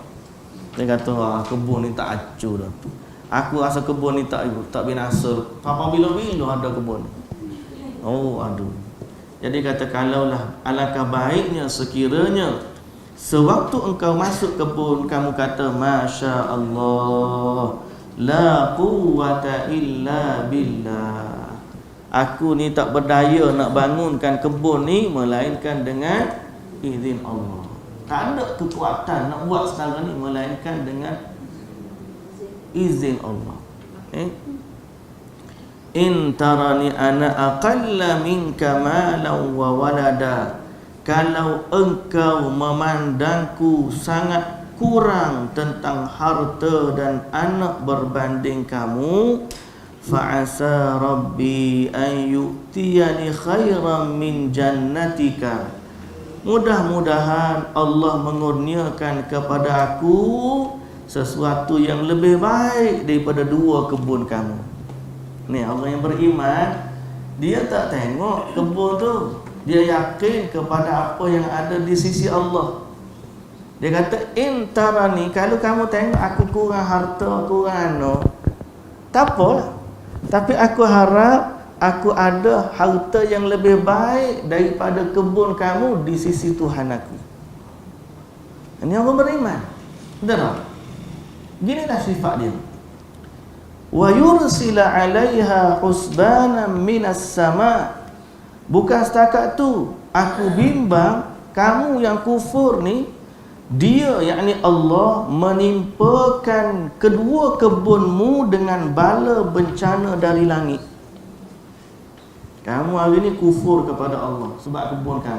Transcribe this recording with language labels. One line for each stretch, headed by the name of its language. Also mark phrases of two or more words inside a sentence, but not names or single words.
Malay: Dia kata kebun ni tak acuh dah tu. Aku rasa kebun ni tak binasa. Apabila-bila ada kebun ni. Aduh. Jadi kata, kalaulah alangkah baiknya sekiranya sewaktu engkau masuk kebun kamu kata
Arabic: ما شاء الله, لا قوة إلا بالله.
Malay: Aku ni tak berdaya nak bangunkan kebun ni melainkan dengan izin Allah. Tak ada kekuatan nak buat sekarang ni melainkan dengan izin Allah.
Arabic: إن ترني أنا أقل منك مالا وولدا.
Malay: Kalau engkau memandangku sangat kurang tentang harta dan anak berbanding kamu,
Arabic: فعسى ربي أن يؤتيني خيرا من جنتك.
Malay: Mudah-mudahan Allah mengurniakan kepada aku sesuatu yang lebih baik daripada dua kebun kamu. Ni orang yang beriman, dia tak tengok kebun tu, dia yakin kepada apa yang ada di sisi Allah. Dia kata intarani, kalau kamu tengok aku kurang harta, kurang anak, Tak apalah. Tapi aku harap aku ada harta yang lebih baik daripada kebun kamu di sisi Tuhan aku. Ini orang beriman. Betul tak? Ginilah sifat dia.
Arabic: ويرسل عليها حسبانا من السماء.
Malay: Bukan setakat tu, aku bimbang kamu yang kufur ni, dia yakni Allah menimpakan kedua kebunmu dengan bala bencana dari langit. Kamu hari ni kufur kepada Allah sebab kebun kamu.